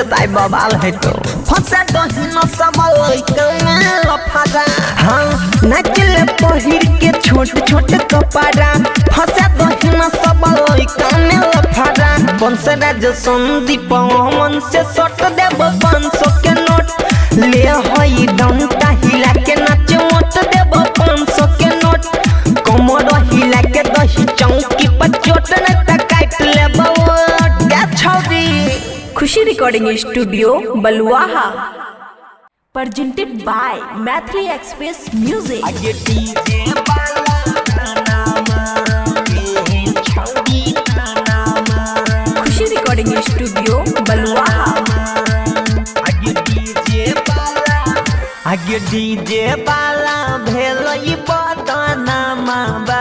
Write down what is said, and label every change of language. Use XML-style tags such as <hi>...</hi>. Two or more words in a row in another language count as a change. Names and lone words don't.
<mai>ताई बवाल है तो फंसा दहिन सब लइका में लफड़ा हाँ नाचले पहिर के छोट छोट कपड़ा फंसा दहिन सब लइका में लफड़ा बंसराज संदीप मन से सट देब 500 के नोट ले हई डंटा हिला के नाच मोट देब 500 के नोट कमर हिला के दही चौकी पर चोट न त काट लेब क्या छौरी खुशी रिकॉर्डिंग स्टूडियो बलुआहा</mai> <en>presented by</en> <mai>Mathli Express Music। आगे डीजे वाला नामा ये छौरी नामा खुशी रिकॉर्डिंग स्टूडियो बलुआहा आगे डीजे वाला भेलई बदनामा बा</mai>